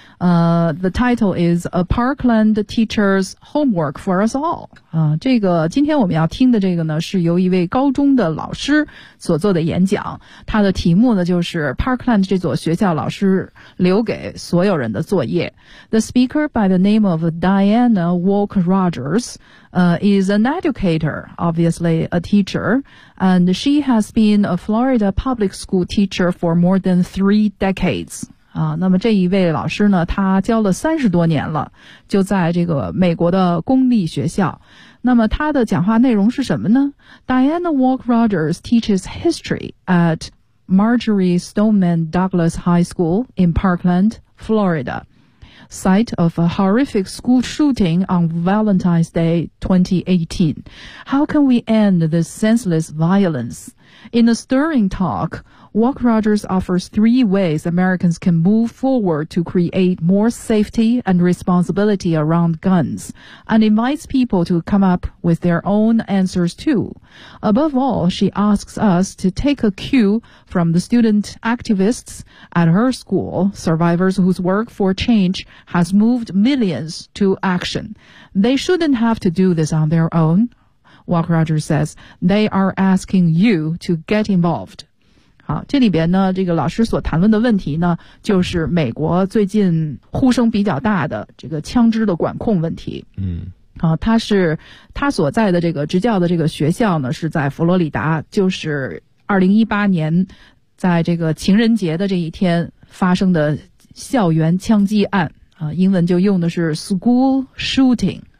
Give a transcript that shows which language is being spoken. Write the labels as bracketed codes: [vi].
[en] The title is A Parkland Teacher's Homework for Us All. [zh] 这个今天我们要听的这个呢，是由一位高中的老师所做的演讲，他的题目呢就是 Parkland 这所学校老师留给所有人的作业。 [en] The speaker by the name of Diana Walker Rogers, is an educator, obviously a teacher, and she has been a Florida public school teacher for more than 3 decades. [zh] 那么这一位老师呢，他教了30多年了，就在这个美国的公立学校。那么他的讲话内容是什么呢？ [en] Diana Walker Rogers teaches history at Marjorie Stoneman Douglas High School in Parkland, Florida, site of a horrific school shooting on Valentine's Day 2018. How can we end this senseless violence? In a stirring talk,Walker Rogers offers 3 ways Americans can move forward to create more safety and responsibility around guns, and invites people to come up with their own answers too. Above all, she asks us to take a cue from the student activists at her school, survivors whose work for change has moved millions to action. They shouldn't have to do this on their own, Walker Rogers says. They are asking you to get involved. [zh] 这里边呢，这个老师所谈论的问题呢，就是美国最近呼声比较大的这个枪支的管控问题。嗯，他所在的这个执教的这个学校呢，是在佛罗里达，就是2018年在这个情人节的这一天发生的校园枪击案啊，英文就用的是 [en] school shooting。